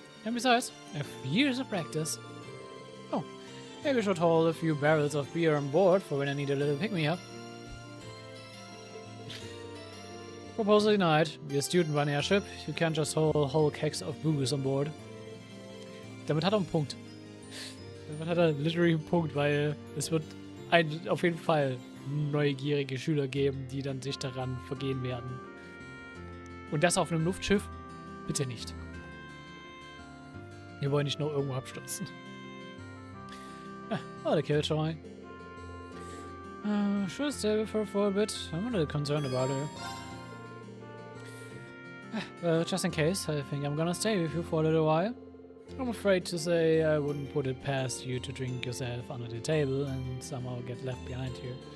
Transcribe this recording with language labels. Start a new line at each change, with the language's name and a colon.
English: And besides, I have years of practice. Oh, maybe I should hold a few barrels of beer on board for when I need a little pick-me-up. Proposal denied. We're a student-run airship. You can't just hold whole kegs of booze on board.
German: Damit hat er einen Punkt. Damit hat er literally einen Punkt, weil es wird auf jeden Fall neugierige Schüler geben, die dann sich daran vergehen werden. Und das auf einem Luftschiff? Bitte nicht. Wir wollen nicht nur irgendwo abstürzen.
English: Oh, the killjoy. Should stay with her for a bit. I'm a little concerned about her. Just in case, I think I'm gonna stay with you for a little while. I'm afraid to say I wouldn't put it past you to drink yourself under the table and somehow get left behind here.